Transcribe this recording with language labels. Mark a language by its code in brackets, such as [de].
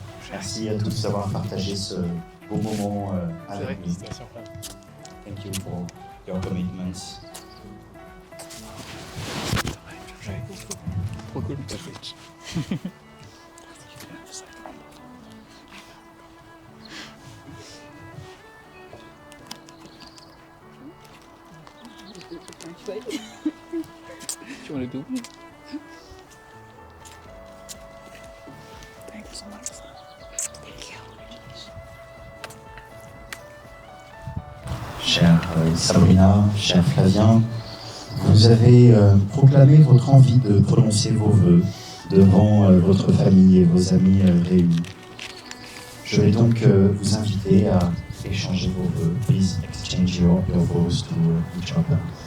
[fr] Merci à tous d'avoir partagé ce beau moment avec nous. [en] Thank you for your commitments. Tu want to do? Thank you so much. Thank you. [fr] Chère Sabrina, cher Flavien, vous avez proclamé votre envie de prononcer vos vœux devant votre famille et vos amis réunis. Je vais donc vous inviter à échanger vos vœux. [en] Please exchange your vows to each other.